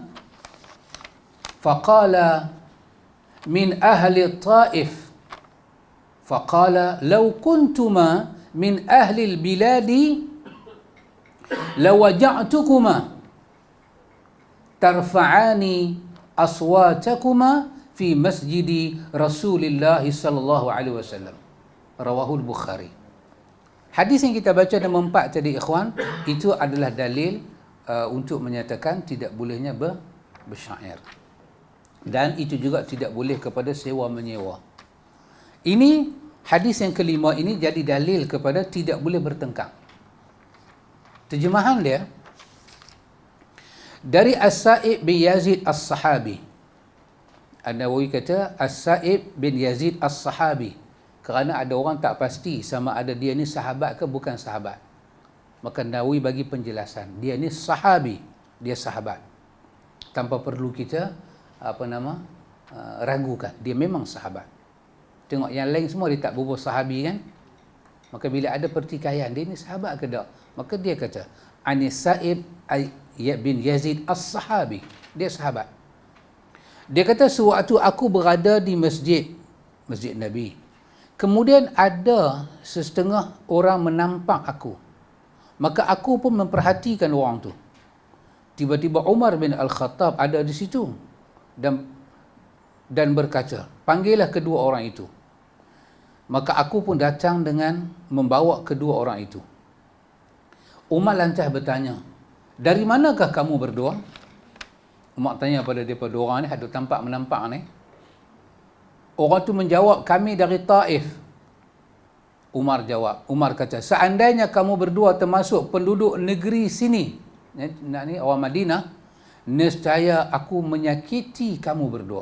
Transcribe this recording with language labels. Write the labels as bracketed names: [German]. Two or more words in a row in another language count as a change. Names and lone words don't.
[Arabic] فقال من أهل الطائف فقال لو كنتما من أهل البلاد لوجعتكما ترفعان أصواتكما في مسجد رسول الله صلى الله عليه وسلم رواه البخاري. [Malay] Hadis yang kita baca nombor 4 tadi ikhwan, itu adalah dalil untuk menyatakan tidak bolehnya bersyair. Dan itu juga tidak boleh kepada sewa menyewa. Ini hadis yang kelima ini jadi dalil kepada tidak boleh bertengkar. Terjemahan dia dari As-Sa'ib bin Yazid As-Sahabi. An-Nawawi kata As-Sa'ib bin Yazid As-Sahabi, kerana ada orang tak pasti sama ada dia ni sahabat ke bukan sahabat. Maka Nawawi bagi penjelasan, dia ni sahabi, dia sahabat. Tanpa perlu kita ragukan, dia memang sahabat. Tengok yang lain semua dia tak berbual sahabi kan. Maka bila ada pertikaian, dia ni sahabat ke tak? Maka dia kata Anis Sa'ib bin Yazid As-Sahabi, dia sahabat. Dia kata sewaktu aku berada di masjid Nabi, kemudian ada setengah orang menampak aku, maka aku pun memperhatikan orang tu. Tiba-tiba Umar bin Al-Khattab ada di situ dan berkata, panggillah kedua orang itu. Maka aku pun datang dengan membawa kedua orang itu. Umar lantas bertanya, dari manakah kamu berdua? Umar tanya pada mereka dua orang ni, ada tampak menampak ni. Orang tu menjawab, kami dari Taif. Umar jawab, Umar kata, seandainya kamu berdua termasuk penduduk negeri sini, ni orang Madinah, nescaya aku menyakiti kamu berdua.